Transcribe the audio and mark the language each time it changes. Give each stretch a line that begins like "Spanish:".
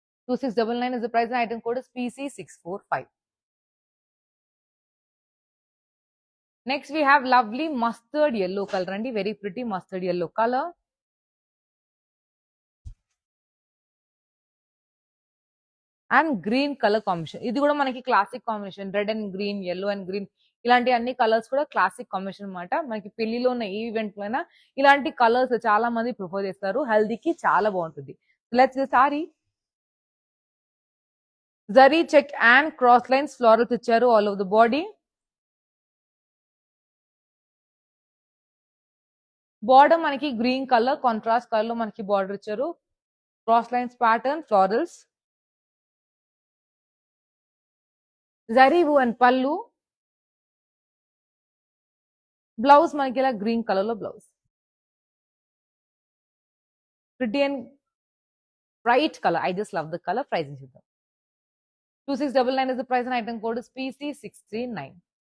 English: 2699 is the price and item code is PC645. Next we have lovely mustard yellow colour అండి, very pretty mustard yellow colour.
Telugu: And green colour combination, ఇది కూడా మనకి classic combination, red and green, yellow and green, ఇలాంటి అన్ని colours కూడా classic combination అనమాట. మనకి పెళ్లిలో ఉన్న ఈ ఈవెంట్ లోనా ఇలాంటి కలర్స్ చాలా మంది ప్రిఫర్ చేస్తారు, హల్దీకి చాలా బాగుంటుంది.
English: Let's sari zari check and cross lines florals ఇచ్చారు all over the body.
Telugu: Border మనకి గ్రీన్ కలర్ కాంట్రాస్ట్ కలర్ లో మనకి బార్డర్ ఇచ్చారు, cross lines pattern florals. Zari and పళ్ళు, బ్లౌజ్ మనకి ఇలా గ్రీన్ కలర్ లో blouse,
English: Pretty and bright colour. I just love the colour.
Telugu: Pricing చూద్దాం.
English: 2699 is the price and item code is PC639.